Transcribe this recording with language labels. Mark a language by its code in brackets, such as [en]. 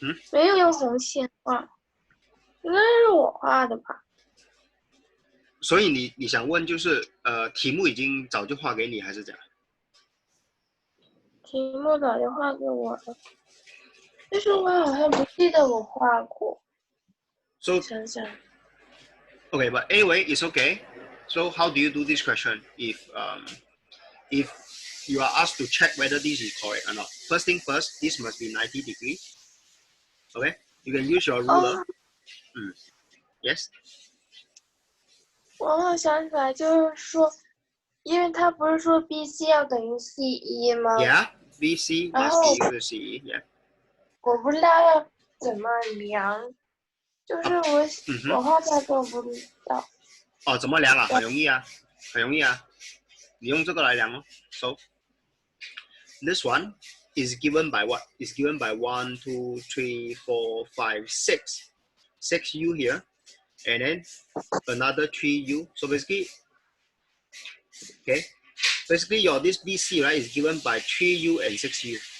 [zh] 没有用红线画，应该是我画的吧？所以你想问就是题目已经早就画给你还是怎样？题目早就画给我了，但是我好像不记得我画过。 [en] So [zh] 想想， [en] okay, but anyway, it's okay. So how do you do this question if you are asked to check whether this is correct or not? First thing first, this must be 90 degrees. Okay, you can use your ruler. [zh] 哦， [en] Yes. [zh] 我好像想起来，就是说，因为他不是说 BC 要等于 CE 吗？ [en] Yeah. VC [zh] 然 [en] must [zh] 后 [en] be equal to CE. Yeah. [zh] 我不知道要怎么量，就是我画出来都不知道。哦，怎么量啊？很容易啊，很容易啊。你用这个来量哦。 [en] So this one is given by what? Is given by 1, 2, 3, 4, 5, 6. 6U here, and then another 3U. So basically, okay, basically your this BC right is given by 3U and 6U.